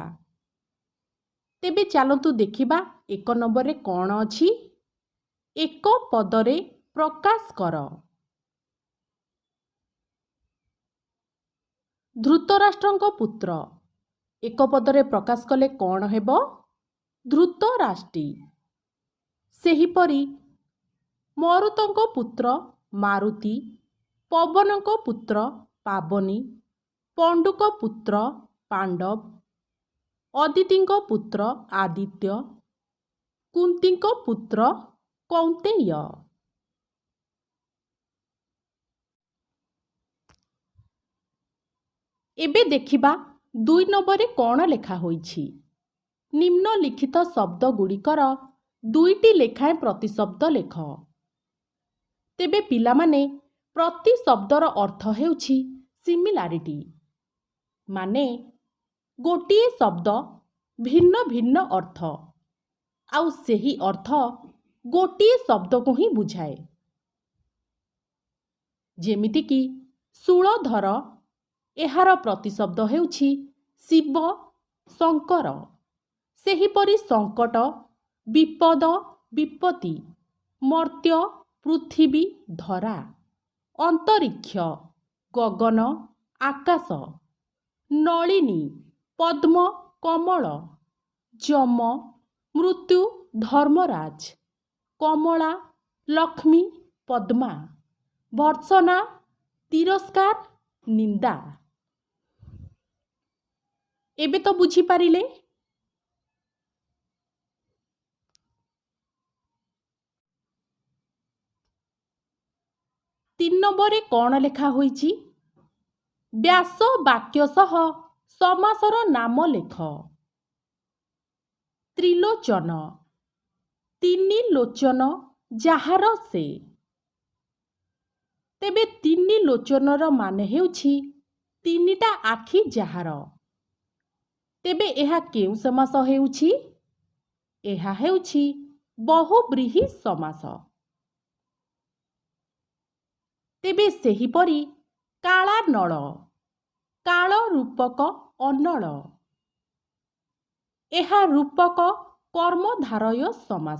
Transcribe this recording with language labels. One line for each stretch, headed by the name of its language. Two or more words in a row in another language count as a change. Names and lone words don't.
Odia: ତେବେ ଚାଲନ୍ତୁ ଦେଖିବା ଏକ ନମ୍ବର ରେ କଣ ଅଛି। ଏକ ପଦରେ ପ୍ରକାଶ କର। ଧୃତରାଷ୍ଟ୍ରଙ୍କ ପୁତ୍ର ଏକ ପଦରେ ପ୍ରକାଶ କଲେ କଣ ହେବ? ଧାର୍ତ୍ତରାଷ୍ଟ୍ରୀ। ସେହିପରି ମରୁତଙ୍କ ପୁତ୍ର ମାରୁତି, ପବନଙ୍କ ପୁତ୍ର ପାବନି, ପାଣ୍ଡୁଙ୍କ ପୁତ୍ର ପାଣ୍ଡବ, ଅଦିତିଙ୍କ ପୁତ୍ର ଆଦିତ୍ୟ, କୁନ୍ତୀଙ୍କ ପୁତ୍ର କୌନ୍ତେୟ। ଏବେ ଦେଖିବା ଦୁଇ ନମ୍ବର କଣ ଲେଖା ହୋଇଛି। ନିମ୍ନଲିଖିତ ଶବ୍ଦ ଗୁଡ଼ିକର ଦୁଇଟି ଲେଖାଏଁ ପ୍ରତିଶବ୍ଦ ଲେଖ। ତେବେ ପିଲାମାନେ ପ୍ରତି ଶବ୍ଦର ଅର୍ଥ ହେଉଛି ସିମିଲାରିଟି, ମାନେ ଗୋଟିଏ ଶବ୍ଦ ଭିନ୍ନ ଭିନ୍ନ ଅର୍ଥ ଆଉ ସେହି ଅର୍ଥ ଗୋଟିଏ ଶବ୍ଦ କୁ ହିଁ ବୁଝାଏ। ଯେମିତି କି ଶୂଳଧର ଏହାର ପ୍ରତିଶବ୍ଦ ହେଉଛି ଶିବ ଶଙ୍କର। ସେହିପରି ସଙ୍କଟ ବିପଦ ବିପତ୍ତି, ମର୍ତ୍ତ୍ୟ ପୃଥିବୀ ଧରା, ଅନ୍ତରୀକ୍ଷ ଗଗନ ଆକାଶ, ନଳିନୀ ପଦ୍ମ କମଳ, ଯମ ମୃତ୍ୟୁ ଧର୍ମରାଜ, କମଳା ଲକ୍ଷ୍ମୀ ପଦ୍ମା, ଭର୍ତ୍ସନା ତିରସ୍କାର ନିନ୍ଦା। ଏବେ ତ ବୁଝି ପାରିଲେ। ତିନି ନମ୍ବର କଣ ଲେଖା ହୋଇଛି? ବ୍ୟାସ ବାକ୍ୟ ସହ ସମାସର ନାମ ଲେଖ। ତ୍ରିଲୋଚନ ତିନି ଲୋଚନ ଯାହାର ସେ। ତେବେ ତିନି ଲୋଚନର ମାନେ ହେଉଛି ତିନିଟା ଆଖି ଯାହାର। ତେବେ ଏହା କେଉଁ ସମାସ ହେଉଛି? ଏହା ହେଉଛି ବହୁବ୍ରୀହି ସମାସ। ତେବେ ସେହିପରି କାଳାନଳ କାଳ ରୂପକ ଅନଳ, ଏହା ରୂପକ କର୍ମଧାରୟ ସମାସ।